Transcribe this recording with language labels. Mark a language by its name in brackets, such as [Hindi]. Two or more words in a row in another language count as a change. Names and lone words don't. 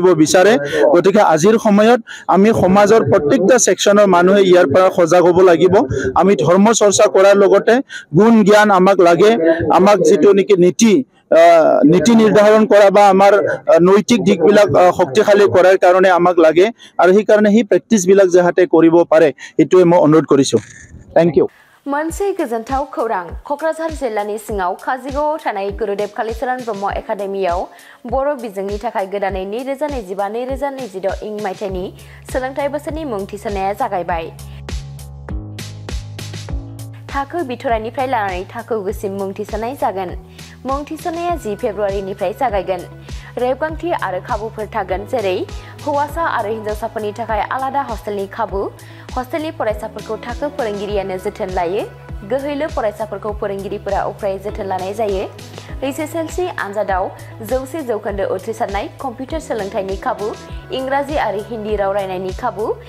[Assamese] বিচাৰে গতিকে আজিৰ সময়ত আমি সমাজৰ প্ৰত্যেকটা সেকশনৰ মানুহে ইয়াৰ পৰা সজাগ হ'ব লাগিব আমি ধৰ্ম চৰ্চা কৰাৰ লগতে গুণ জ্ঞান আমাক লাগে আমাক যিটো নেকি নীতি নিৰ্ধাৰণ কৰা বা আমাৰ নৈতিক দিকবিলাক শক্তিশালী কৰাৰ কাৰণে আমাক লাগে আৰু সেই কাৰণে সেই প্ৰেক্টিছবিলাক যাহাতে কৰিব পাৰে এইটোৱে মই অনুৰোধ কৰিছোঁ [English] thank you [Bodo] मोनसे गोजोनथाव खौरां कक्राझार जिल्लानि सिङाव काजिगावआव थानाय गुरुदेव कालीचरण ब्रह्म एकाडेमियाव बर' बिजोंनि थाखाय गोदानै 2025-2026 इं मायथाइनि सोलोंथाइ बोसोरनि मुं थिसननाया जागायबाय थाखो बिथराइनिफ्राय लानानै थाखो गुसिम मुं थिसननाय जागोन मुं थिसननाया 10 फेब्रुवारिनिफ्राय जागायगोन रेबगांथि आरो खाबुफोर थागोन जेरै हौवासा आरो हिनजावसाफोरनि थाखाय आलादा हस्टेलनि खाबु हस्टेलनि फरायसाफोरखौ थाखो फोरोंगिरियानो जोथोन लायो गोहैलो फरायसाफोरखौ फोरोंगिरिफोरा उफ्रायै जोथोन लानाय जायो एसएसएलसी आनजादाव 100% उथ्रिसारनाय कम्पिउटार सोलोंथाइनि खाबु इंराजि आरो हिन्दी राव रायनायनि खाबु